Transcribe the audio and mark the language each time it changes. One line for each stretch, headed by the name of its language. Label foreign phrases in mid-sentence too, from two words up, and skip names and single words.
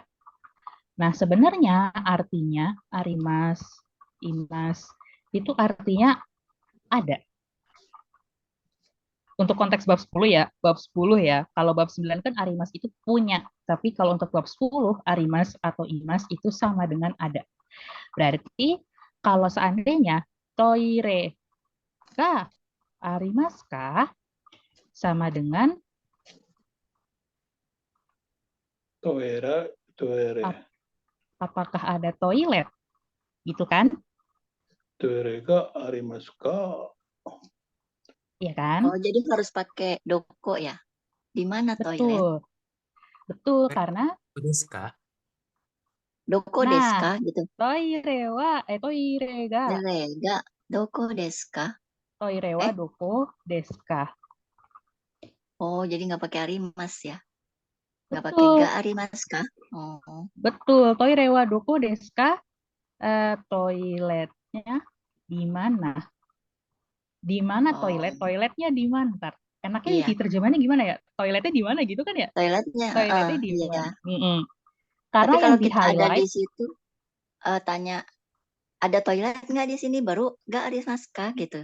Indonesian: Nah, sebenarnya artinya arimas, imas itu artinya ada. Untuk konteks bab 10 ya, bab 10 ya. Kalau bab 9 kan arimas itu punya, tapi kalau untuk bab 10 arimas atau imas itu sama dengan ada. Berarti kalau seandainya
Japanese: toire ka arimas ka
Indonesian: sama dengan Toire. apakah ada toilet gitu kan?
Japanese: Toire ga arimasu ka?
Indonesian: Iya kan? Oh, jadi harus pakai doko ya. Di mana toilet? Betul. Betul karena
Japanese: Desu ka? Doko
Indonesian: nah,
Japanese: desu ka gitu. toire ga Ga doko desu ka? toire wa doko desu ka.
Indonesian: Oh, jadi nggak pakai arimas ya. Nggak pakai Betul.
Japanese: ga arimas ka?
Indonesian: Oh. Betul,
Japanese: toire wa doko desu ka?
Indonesian: Toiletnya di mana? Di mana toilet? Oh, Toiletnya di mana? Ntar. Enaknya iya. diterjemahnya gimana ya? Toiletnya di mana gitu kan ya? Toiletnya, Toiletnya di iya. mana? Mm-mm. Tapi Karena kalau yang di kita ada di highlight, situ, tanya ada toilet nggak di sini, baru nggak
Japanese: arimas ka
Indonesian: gitu.